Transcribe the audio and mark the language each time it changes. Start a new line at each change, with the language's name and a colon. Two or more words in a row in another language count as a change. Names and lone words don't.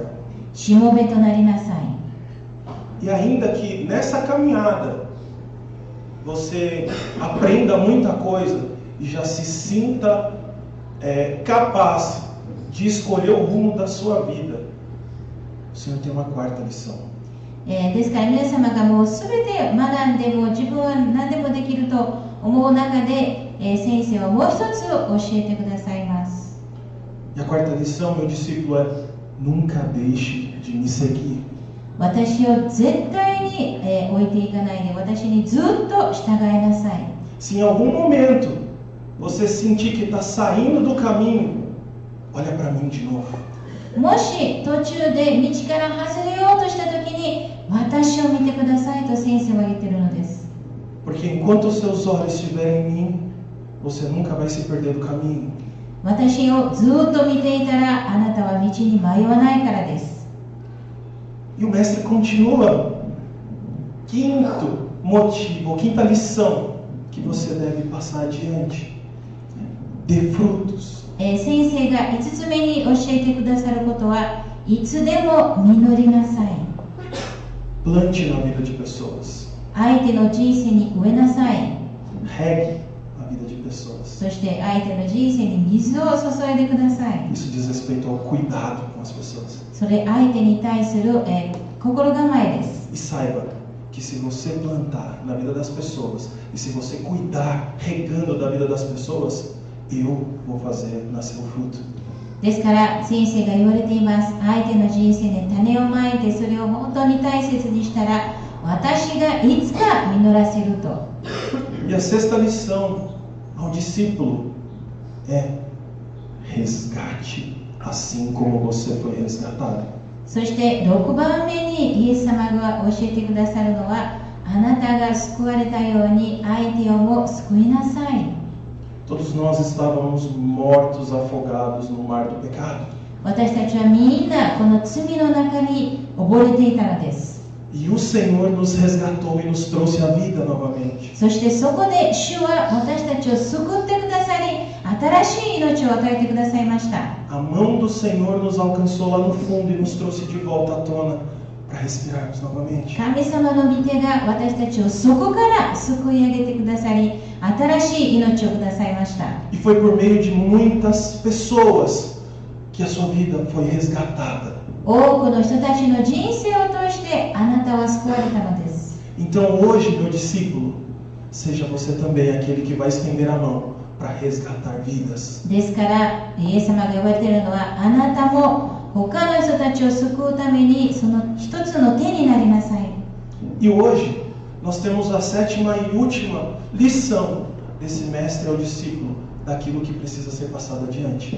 Japanese: しもべとなりなさい。
Portuguese: E ainda que nessa caminhada você aprenda muita coisa e já se sinta capaz de escolher o rumo da sua vida, o Senhor tem uma quarta lição.
Japanese: ですから皆様がもう全て学んでも自分は何でもできると思う中で、先生はもう一つ教えてくださいます。
Portuguese: E a quarta lição, meu discípulo, é: nunca deixe de me seguir.
Japanese: 私を絶対に、置いていかないで、私にずっと従いなさい。
Portuguese: Se em algum momento você sentir que está saindo do caminho, olha para mim de novo.
Japanese: もし途中で道から外れようとした時に、私を見てくださいと先生は言っているのです。
Portuguese: Porque enquanto os seus olhos estiverem em mim, você nunca vai se perder do caminho.
Japanese: 私をずっと見ていたら、あなたは道に迷わないからです。
Portuguese: E o mestre continua. Quinto motivo, quinta lição que você deve passar adiante: dê frutos.
Japanese: 先生が5つ目に教えてくださることは、いつでも実りなさい。
Portuguese: Plante na vida de pessoas.
Japanese: 相手の人生に植えなさい。
Portuguese: Regue a vida de pessoas.
Japanese: そして相手の人生に水を注いでください。
Portuguese: Isso diz respeito ao cuidado com as pessoas.
Japanese: それ相手に対する、心構えです。
Portuguese: E saiba que se você plantar na vida das pessoas e se você cuidar regando da vida das pessoas, eu vou fazer nascer o fruto.
Japanese: ですから先生が言われています。相手の人生で種をまいてそれを本当に大切にしたら、私がいつか実らせると。
Portuguese: E a sexta lição ao discípulo é: resgate assim como você foi resgatado.
Japanese: そして6番目にイエス様が教えてくださるのは、あなたが救われたように相手をも救いなさい。
Portuguese: Todos nós estávamos mortos, afogados no mar do pecado.
Japanese: 私たちはみんなこの罪の中に溺れていたのです。
Portuguese: E o Senhor nos resgatou e nos trouxe a vida novamente.
Japanese: そしてそこで主は私たちを救ってくださり、新しい命を与えてくださいました。
Portuguese: A mão do Senhor nos alcançou lá no fundo e nos trouxe de volta à tona para respirarmos novamente.
Japanese: 神様の御手が私たちをそこから救い上げてくださり、新しい命をくださいました。
Portuguese: E foi por meio de muitas pessoas que a sua vida foi resgatada.
Japanese: 多くの人たちの人生を通してあなたは救われたのです。
Portuguese: Então hoje, meu discípulo, seja você também aquele que vai estender a mão para resgatar vidas.
Japanese: ですからイエス様が言われているのは、あなたも他の人たちを救うためにその一つの手になりなさい。
Portuguese: E hoje nós temos a sétima e última lição desse mestre ao discípulo, daquilo que precisa ser passado adiante.